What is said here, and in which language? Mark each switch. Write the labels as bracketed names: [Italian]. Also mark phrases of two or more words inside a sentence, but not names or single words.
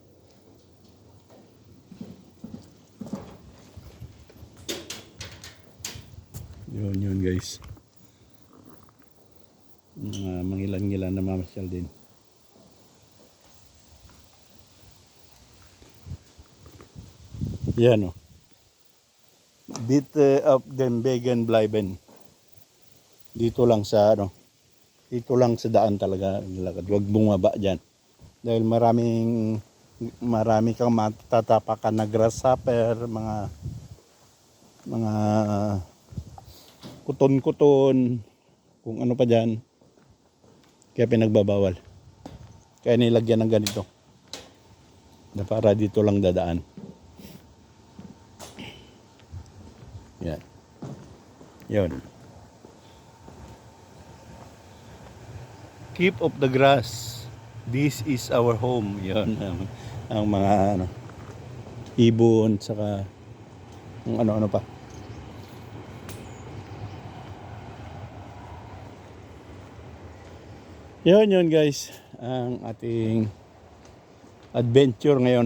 [Filipino] Yun guys. Mangilan-ngilan na mamasyal din. Yan o. [German] Bitte auf dem Wegen bleiben. [Filipino] Dito lang sa dito lang sa daan talaga nilakad. Huwag bumaba diyan. Dahil marami kang matatapakan na grasshopper, mga kuton-kuton, kung ano pa diyan. Kaya pinagbabawal. Kaya nilagyan ng ganito. Na para dito lang dadaan. Yan. Yun. [English] Keep of the grass. This is our home. [Filipino] Yun. Ang mga ibon, saka ang ano-ano pa. Yun guys. Ang ating adventure ngayon.